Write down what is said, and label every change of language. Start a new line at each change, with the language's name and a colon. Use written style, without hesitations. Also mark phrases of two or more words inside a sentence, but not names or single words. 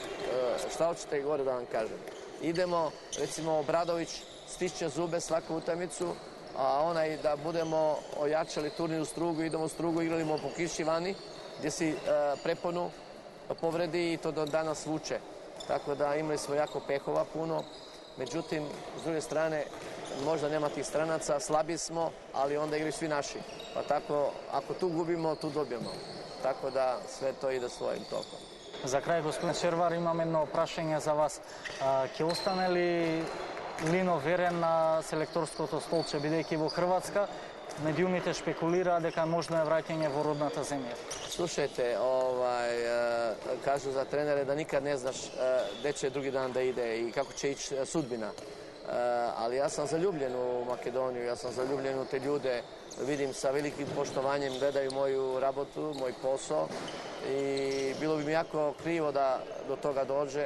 Croatian: Šta hoćete i gore da vam kažem? Idemo, recimo, Obradović stišće zube svaku utakmicu, a onaj da budemo ojačali turnir u Strugu, idemo u Strugu, igramo po kiši vani, gdje si preponu povredi i to do danas vuče. Tako da imali smo jako pehova puno, međutim, s druge strane, možda nema tih stranaca, slabi smo, ali onda igraju svi naši. Pa tako, ako tu gubimo, tu dobijemo. Tako da sve to ide svojim tokom.
Macedonian: За крај, господин Шервар, имам едно прашање за вас. Ќе остане ли Лино верен на селекторското столче, бидејќи во Хрватска медиумите шпекулираат дека можно е враќање во родната земја?
Croatian: Slušajte, kažu za trenere da nikad ne znaš gde će drugi dan da ide i kako će ići sudbina. Ali ja sam zaljubljen u Makedoniju, ja sam zaljubljen u te ljude, vidim sa velikim poštovanjem, gledaju moju rabotu, moj posao i bilo bi mi jako krivo da do toga dođe.